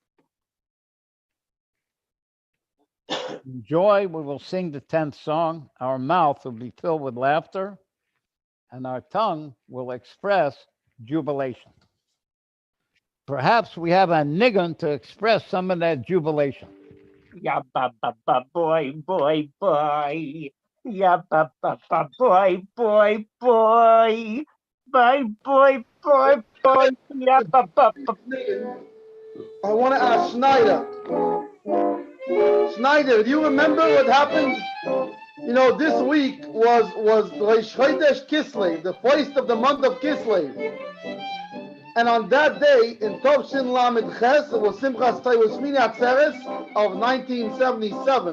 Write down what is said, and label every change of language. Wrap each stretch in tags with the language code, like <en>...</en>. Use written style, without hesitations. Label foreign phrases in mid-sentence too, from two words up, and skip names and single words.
<en>In joy, we will sing the 10th song. Our mouth will be filled with laughter, and our tongue will express jubilation. Perhaps we have a niggun to express some of that jubilation. Ya ba ba ba boy boy boy. Ya ba ba ba boy boy boy. Boy boy boy boy. Ya ba ba ba. I want to ask Schneider. Schneider, do you remember what happened? You know, this week was Rosh Chodesh Kislev, the first of the month of Kislev. And on that day, in Tovshin Lamed Ches, it was Simchas Torah, Shmini Atzeres of 1977.</en>